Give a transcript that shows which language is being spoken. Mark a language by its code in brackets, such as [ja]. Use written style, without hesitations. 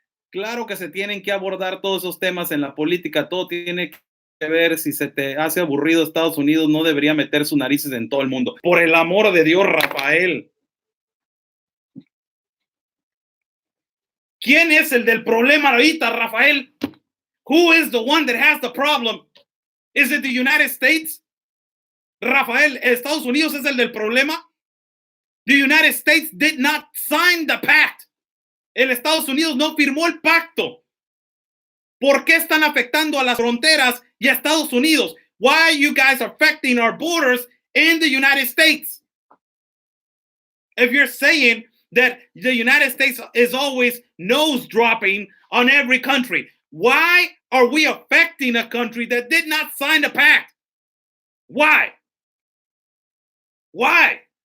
[es] Claro que se tienen que abordar todos esos temas en la política. Todo tiene que ver. Si se te hace aburrido Estados Unidos, no debería meter sus narices en todo el mundo. Por el amor de Dios, Rafael. ¿Quién es el del problema ahorita, Rafael? [en] Who is the one that has the problem? Is it the United States? [es] Rafael, Estados Unidos es el del problema. [en] The United States did not sign the pact. [es] El Estados Unidos no firmó el pacto. ¿Por qué están afectando a las fronteras y a Estados Unidos? [en] Why are you guys affecting our borders in the United States? If you're saying that the United States is always nose dropping on every country, why are we affecting a country that did not sign the pact? Why? Why?